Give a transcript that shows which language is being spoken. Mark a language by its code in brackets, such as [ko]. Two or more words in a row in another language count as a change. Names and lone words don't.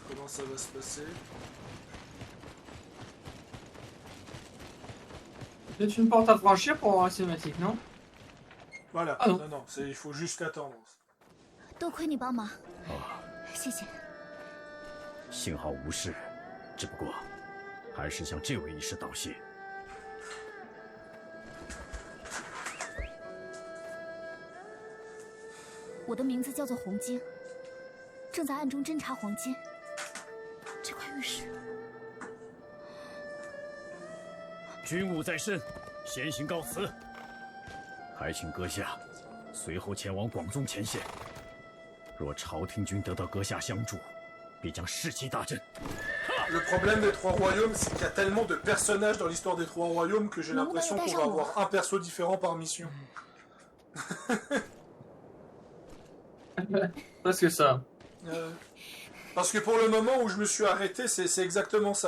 [fr] Comment ça va se passer? C'est une porte à franchir pour avoir la cinématique, non? Voilà. Ah non. Non, non, il faut juste attendre. [zh] 多亏你帮忙，谢谢。幸好无事，只不过还是向这位医师道谢。我的名字叫做红晶，正在暗中侦查黄金。这块玉石，军务在身，先行告辞。还请阁下随后前往广宗前线。若朝廷军得到阁下相助，必将士气大振。 [fr] Le problème des Trois Royaumes, c'est qu'il y a tellement de personnages dans l'histoire des Trois Royaumes que j'ai l'impression qu'on va avoir un perso différent par mission. Parce que ça. Parce que pour le moment où je me suis arrêté, c'est exactement ça.